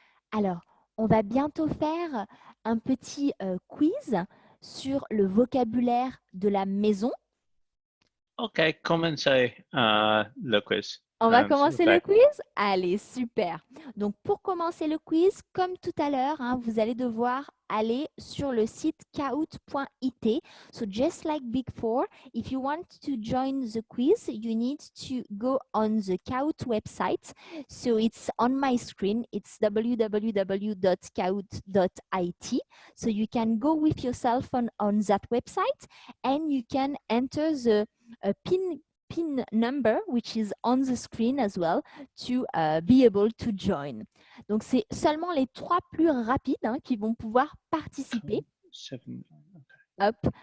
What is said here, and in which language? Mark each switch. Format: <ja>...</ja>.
<fr>Alors, on va bientôt faire un petit quiz sur le vocabulaire de la maison. OK, commencez le quiz, On va s'il vous commencer le quiz? Allez, super. Donc, pour commencer le quiz, comme tout à l'heure, hein, vous allez devoir aller sur le site kahoot.it.</fr> <en>So, just like before, if you want to join the quiz, you need to go on the Kahoot website. So, it's on my screen. It's www.kahoot.it. So, you can go with yourself on that website and you can enter the pin number, which is on the screen as well, to be able to join.</en> <fr>Donc, c'est seulement les 3 plus rapides hein, qui vont pouvoir participer. Hop.</fr>